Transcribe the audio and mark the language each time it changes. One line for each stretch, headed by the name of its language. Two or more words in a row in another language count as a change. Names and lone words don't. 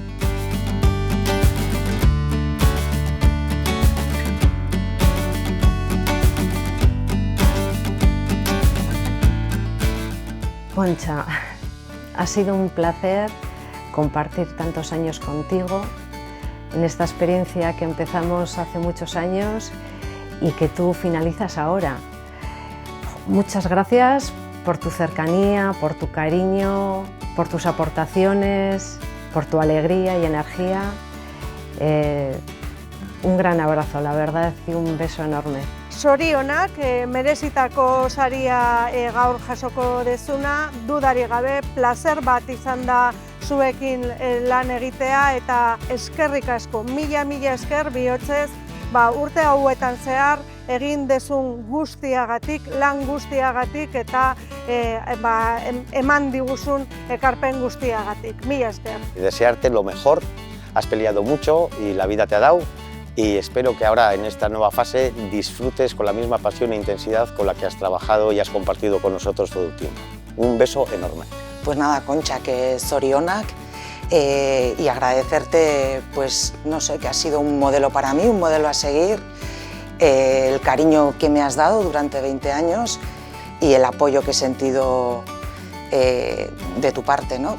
Spanish: Kontxa, ha sido un placer compartir tantos años contigo en esta experiencia que empezamos hace muchos años y que tú finalizas ahora. Muchas gracias por tu cercanía, por tu cariño, por tus aportaciones, por tu alegría y energía. Un gran abrazo, la verdad, y un beso enorme.
Basque: Zorionak, merezitako saria gaur jasoko dezuna, dudarik gabe, placer bat izan da zuekin lan egitea, eta eskerrik asko, mila esker bihotzez, urte hauetan zehar egin dezun guztiagatik, lan guztiagatik, eta eman diguzun ekarpen guztiagatik. Mila esker.
Spanish: Desearte lo mejor, has peleado mucho y la vida te ha dado. Y espero que ahora en esta nueva fase disfrutes con la misma pasión e intensidad con la que has trabajado y has compartido con nosotros todo el tiempo. Un beso enorme. Pues nada, Kontxa, que zorionak, y agradecerte, pues no sé, que has sido un modelo para mí, un modelo a seguir, el cariño que me has dado durante 20 años y el apoyo que he sentido de tu parte, ¿no?